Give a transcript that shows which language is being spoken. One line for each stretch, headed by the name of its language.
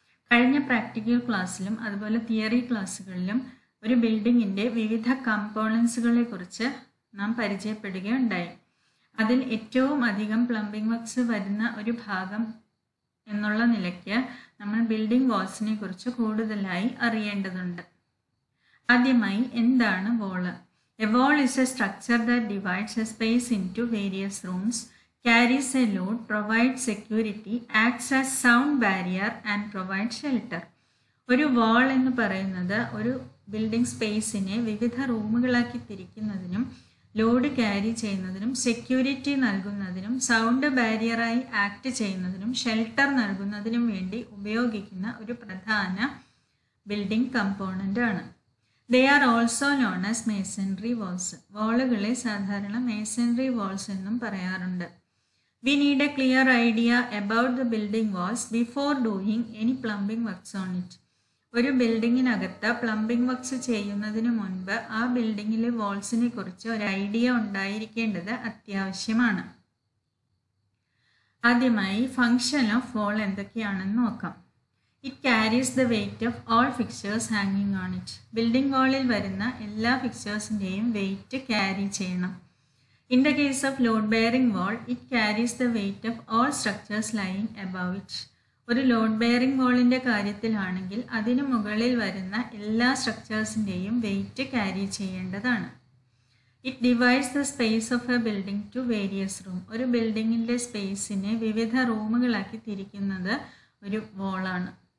Malayalam: കഴിഞ്ഞ പ്രാക്ടിക്കൽ ക്ലാസ്സിലും അതുപോലെ തിയറി ക്ലാസ്സുകളിലും ഒരു ബിൽഡിങ്ങിൻ്റെ വിവിധ കമ്പോണൻസുകളെ കുറിച്ച് നാം പരിചയപ്പെടുകയുണ്ടായി. അതിൽ ഏറ്റവും അധികം പ്ലംബിംഗ് വർക്ക്സ് വരുന്ന ഒരു ഭാഗം എന്നുള്ള നിലയ്ക്ക് നമ്മൾ ബിൽഡിംഗ് വാൾസിനെ കുറിച്ച് കൂടുതലായി അറിയേണ്ടതുണ്ട്. ആദ്യമായി എന്താണ് വാള്?
English: A wall is a structure that divides a space into various rooms, carries a load, provides security, acts as sound barrier and provides shelter.
Malayalam: ഒരു വാൾ എന്ന് പറയുന്നത് ഒരു ബിൽഡിംഗ് സ്പേസിനെ വിവിധ റൂമുകളാക്കി തിരിക്കുന്നതിനും ലോഡ് ക്യാരി ചെയ്യുന്നതിനും സെക്യൂരിറ്റി നൽകുന്നതിനും സൗണ്ട് ബാരിയറായി ആക്ട് ചെയ്യുന്നതിനും ഷെൽട്ടർ നൽകുന്നതിനും വേണ്ടി ഉപയോഗിക്കുന്ന ഒരു പ്രധാന ബിൽഡിംഗ് കമ്പോണൻ്റ് ആണ്.
English: They are also known as masonry walls.
Malayalam: വാളുകളെ സാധാരണ masonry walls എന്നും പറയാറുണ്ട്.
English: We need a clear idea about the building walls before doing any plumbing works on it.
Malayalam: ഒരു ബിൽഡിങ്ങിനകത്ത് പ്ലംബിംഗ് വർക്ക്സ് ചെയ്യുന്നതിന് മുൻപ് ആ ബിൽഡിങ്ങിലെ വാൾസിനെ കുറിച്ച് ഒരു ഐഡിയ ഉണ്ടായിരിക്കേണ്ടത് അത്യാവശ്യമാണ്. ആദ്യമായി ഫങ്ഷൻ ഓഫ് വാൾ എന്തൊക്കെയാണെന്ന് നോക്കാം.
English: It carries the weight of all fixtures hanging on it.
Malayalam: Building വാളിൽ വരുന്ന എല്ലാ ഫിക്ചേഴ്സിൻ്റെയും വെയിറ്റ് ക്യാരി ചെയ്യണം.
English: In the case of load bearing wall, it carries the weight of all structures lying above it.
Malayalam: ഒരു load bearing വാളിൻ്റെ കാര്യത്തിലാണെങ്കിൽ അതിന് മുകളിൽ വരുന്ന എല്ലാ സ്ട്രക്ചേഴ്സിൻ്റെയും wait carry ചെയ്യേണ്ടതാണ്.
English: It divides the space of a building to various room.
Malayalam: ഒരു ബിൽഡിങ്ങിൻ്റെ സ്പേസിനെ വിവിധ റൂമുകളാക്കി തിരിക്കുന്നത് ഒരു വാളാണ്.